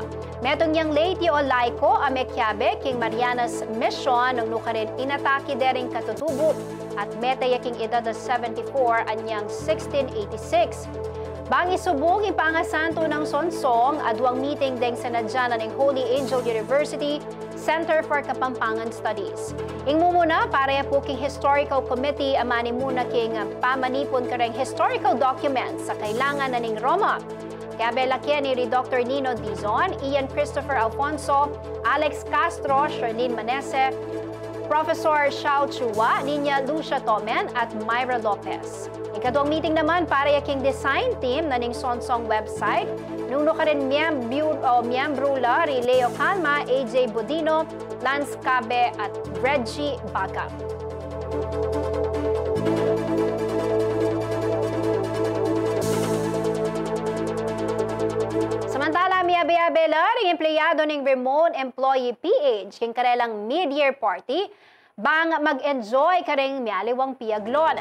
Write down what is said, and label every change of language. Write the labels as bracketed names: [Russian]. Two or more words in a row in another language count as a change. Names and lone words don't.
[Pampanga] Metong niyang late o laiko amekyabe king Marianas Mission nung nukarin inatake dering katutubo at metaya king edad 74 anyang 1686. Bang isubong ipangasanto ng Sonsong adwang meeting deng sanadyanan ng Holy Angel University Center for Kapampangan Studies. Ing mumuna para po king Historical Committee amani muna king pamanipon kareng [English] historical documents [Pampanga] sa kailangan na ning Roma. Kaya belakyan ni Dr. Nino Dizon, Ian Christopher Alfonso, Alex Castro, Charlene Manese, Professor Xiao Chua, Niña Lucia Tomen at Myra Lopez. Ikadong meeting naman para yaking [English] design team [Pampanga] na ning Sonsong website. Nuno ka rin miyembro la Leo Calma, AJ Bodino, Lance Cabe at Reggie Baga. Samantala, miyabe-yabe la ring empleyado ning Remote Employee PH king karelang [English] mid-year party [Pampanga] bang mag-enjoy kareng mialiwang piaglon.